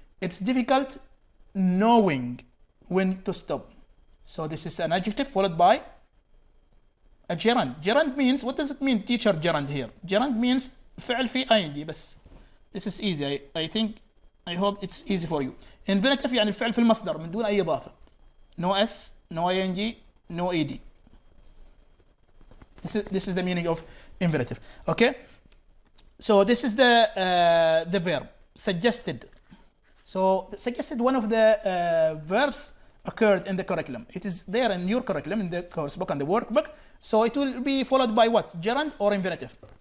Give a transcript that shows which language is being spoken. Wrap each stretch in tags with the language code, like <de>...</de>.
<en>It's difficult knowing when to stop. So this is an adjective followed by a gerund. Gerund means, what does it mean, teacher, gerund here? Gerund means</en> <ar>فعل في ing بس.</ar> <en>This is easy. I think, I hope it's easy for you.</en> <ar>Infinitive يعني الفعل في المصدر من دون أي إضافة.</ar> <en>No s, no ing, no ed. This is the meaning of infinitive. Okay. So this is the verb suggested. So suggested, one of the verbs occurred in the curriculum. It is there in your curriculum, in the course book and the workbook. So it will be followed by what? Gerund or infinitive.</en>